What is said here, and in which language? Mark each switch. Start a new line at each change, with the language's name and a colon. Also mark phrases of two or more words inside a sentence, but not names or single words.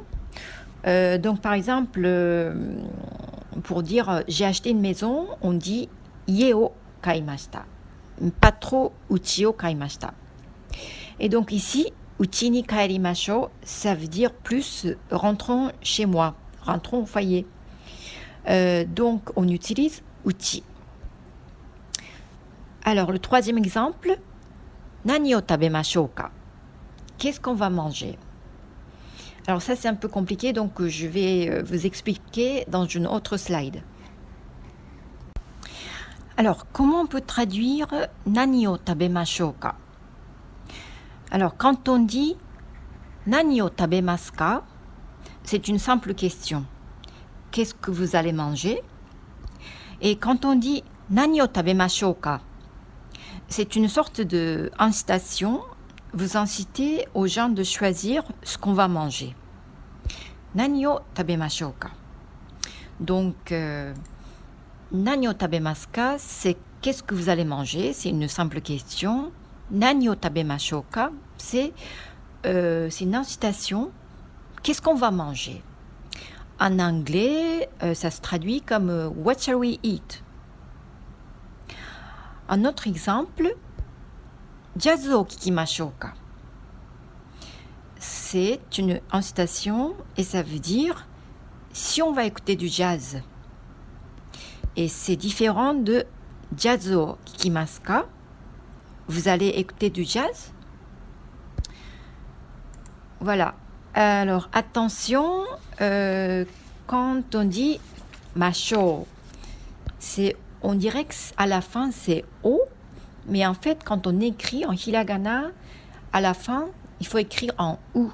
French: Donc, par exemple, pour dire j'ai acheté une maison, on dit
Japanese: 家を買いました,
French: pas trop
Japanese: うちを買いました.
French: Et donc ici,
Japanese: うちに帰りましょう,
French: ça veut dire plus rentrons chez moi, rentrons au foyer. Donc on utilise uchi. Alors le troisième exemple,
Japanese: 何を食べましょうか?
French: Qu'est-ce qu'on va manger? Alors ça c'est un peu compliqué, donc je vais vous expliquer dans une autre slide. Alors comment on peut traduire
Japanese: 何を食べましょうか?
French: Alors, quand on dit «
Japanese: 何を食べますか ?»
French: c'est une simple question. Qu'est-ce que vous allez manger? Et quand on dit «
Japanese: 何を食べましょうか ?»
French: c'est une sorte d'incitation. Vous incitez aux gens de choisir ce qu'on va manger. «
Japanese: 何を食べましょうか ?» Donc, « 何を食べますか ?»
French: c'est « Qu'est-ce que vous allez manger ?» C'est une simple question.
Japanese: 何を食べましょうか,
French: c'est une incitation. Qu'est-ce qu'on va manger? En anglais, ça se traduit comme
English: What shall we eat?
French: Un autre exemple,
Japanese: ジャズを聴きましょうか.
French: C'est une incitation et ça veut dire si on va écouter du jazz. Et c'est différent de
Japanese: ジャズを聴きますか.
French: Vous allez écouter du jazz? Voilà. Alors, attention, quand on dit mashou, on dirait qu'à la fin, c'est O, mais en fait, quand on écrit en hiragana, à la fin, il faut écrire en ou.